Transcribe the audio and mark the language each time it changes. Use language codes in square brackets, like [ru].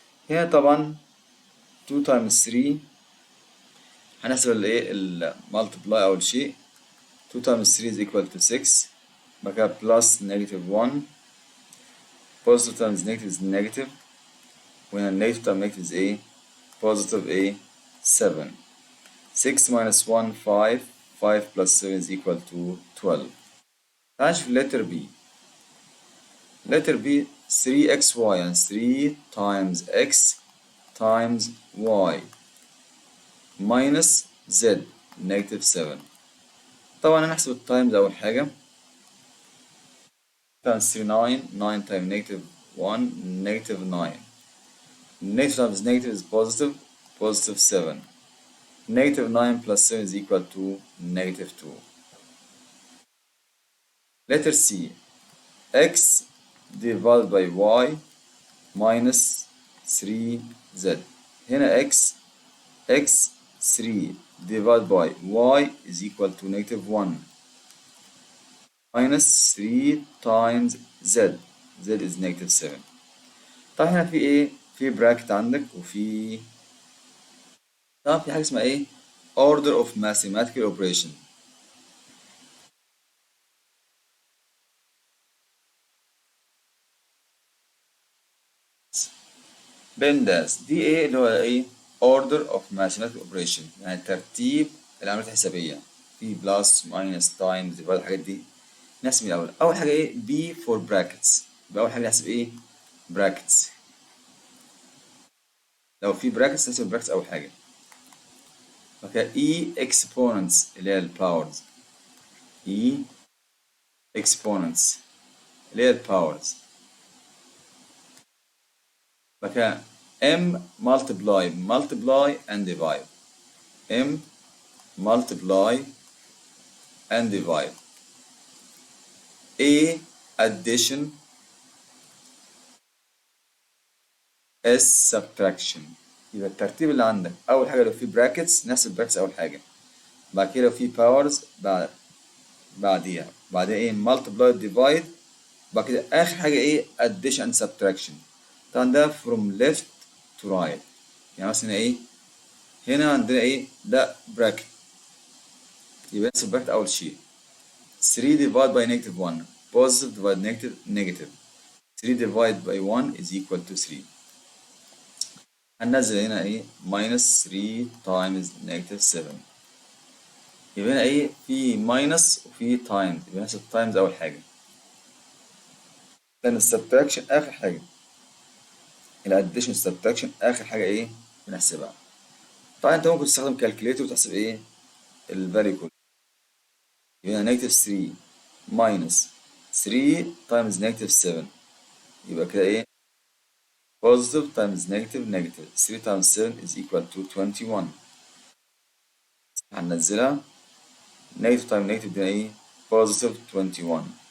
[ar] هنا طبعا 2 times 3 هنحسب الايه المالتبلاي اول شيء. [en] 2 times 3 is equal to 6. بعد كده plus negative 1 positive times negative is negative. وهنا negative times negative is ايه positive ايه 7. 6 minus 1 5. 5 plus 7 is equal to 12. تعال نشوف letter B. letter B 3xy يعني 3 times x times y minus z negative 7. [ar] طبعا هنحسب التايمز أول حاجة. [en] times 3 9 9 times negative 1 negative 9. Negative times negative is positive positive 7. Negative 9 plus 7 is equal to negative 2. Letter C x divided by y minus 3z. هنا x 3 divided by y is equal to negative 1 minus 3 times z. z is negative 7. [ar] طيب هنا في ايه؟ في براكت عندك وفي طبعا في حاجة اسمها ايه؟ [en] order of mathematical operation. [ar] بنداس دي ايه اللي هو ايه؟ [en] order of mathematical operation [ar] يعني ترتيب العمليات الحسابية. في بلس ماينس تايمز ديفايد الحاجات دي. نحسب الأول. أول حاجة ايه؟ B for brackets. يبقى أول حاجة نحسب ايه؟ brackets. لو في brackets نحسب brackets أول حاجة. بعد E exponents اللي هي الباورز. E exponents اللي هي الباورز. [en] بعد M multiply and divide. M multiply and divide. A addition. S subtraction. [ar] يبقى الترتيب اللي عندك أول حاجة لو في brackets نحسب brackets أول حاجة. بعد كده لو في powers بعديها ايه multiply divide. بعد كده آخر حاجة ايه [en] addition and subtraction. طبعا ده from left to right. [ar] يعني مثلا ايه هنا عندنا ايه ده bracket. يبقى نحسب bracket أول شيء. [en] 3 divided by negative 1 positive divided negative 3 divided by 1 is equal to 3. هننزل هنا ايه minus 3 times negative 7. [ar] يبقى هنا ايه في minus وفي times. يبقى نحسب times أول حاجة. لأن السبتراكشن آخر حاجة. الاديشن subtraction آخر حاجة ايه بنحسبها. طبعا أنت ممكن تستخدم calculator وتحسب ايه الفاليو كله. [en] يبقى negative 3 minus 3 times negative 7. يبقى كده ايه positive times negative 3 times 7 is equal to 21. هننزلها negative times negative ده ايه positive 21.